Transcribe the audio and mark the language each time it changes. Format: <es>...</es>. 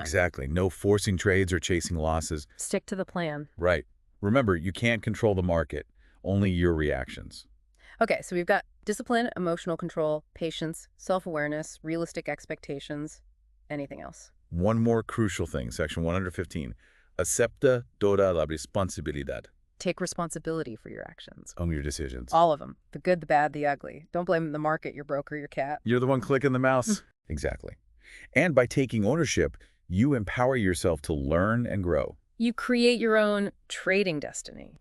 <en>Exactly. No forcing trades or chasing losses. Stick to the plan. Right. Remember, you can't control the market, only your reactions. Okay, so we've got discipline, emotional control, patience, self-awareness, realistic expectations. Anything else? One more crucial thing, Section 115.</en> <es>Acepta toda la responsabilidad.</es> <en>Take responsibility for your actions. Own your decisions. All of them. The good, the bad, the ugly. Don't blame the market, your broker, your cat. You're the one clicking the mouse. Exactly. And by taking ownership, you empower yourself to learn and grow. You create your own trading destiny.</en>